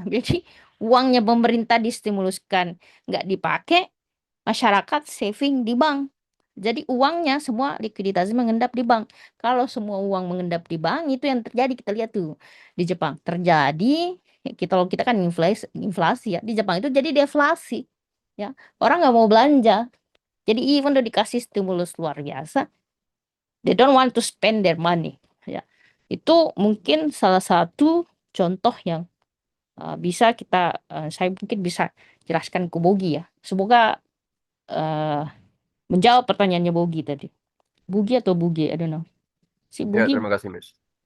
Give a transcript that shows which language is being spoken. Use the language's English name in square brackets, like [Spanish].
[Indonesian] Jadi uangnya pemerintah distimuluskan nggak dipakai, masyarakat saving di bank. Jadi uangnya semua likuiditasnya mengendap di bank. Kalau semua uang mengendap di bank, itu yang terjadi kita lihat tuh di Jepang. Terjadi kalau kita kan inflasi ya. Di Jepang itu jadi deflasi. Ya, orang nggak mau belanja. Jadi even udah dikasih stimulus luar biasa, [English] they don't want to spend their money. [Indonesian] Ya, itu mungkin salah satu contoh yang saya mungkin bisa jelaskan ke Bogi ya. Semoga eh, menjawab pertanyaannya Bogi tadi. [English] Bugi atau Bugi, I don't know. Si [Indonesian] Ya, Bugi. terima kasih, Miss.